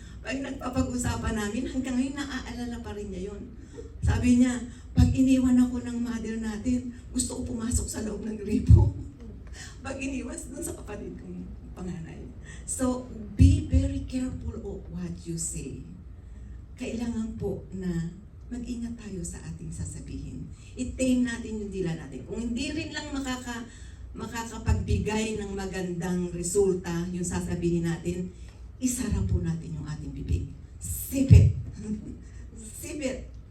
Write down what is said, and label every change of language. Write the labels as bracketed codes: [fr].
[tl] Pag nagpapag-usapan namin, hanggang ngayon naaalala pa rin niya yun. Sabi niya, pag iniwan ako ng mother natin, gusto ko pumasok sa loob ng gripo. Pag iniwan dun sa kapatid kong panganay. [en] So, be very careful of what you say. [tl] Kailangan po na mag-ingat tayo sa ating sasabihin. I-tame natin yung dila natin. Kung hindi rin lang makakapagbigay ng magandang resulta yung sasabihin natin, isara po natin yung ating bibig. [en] Sip it. Sip it.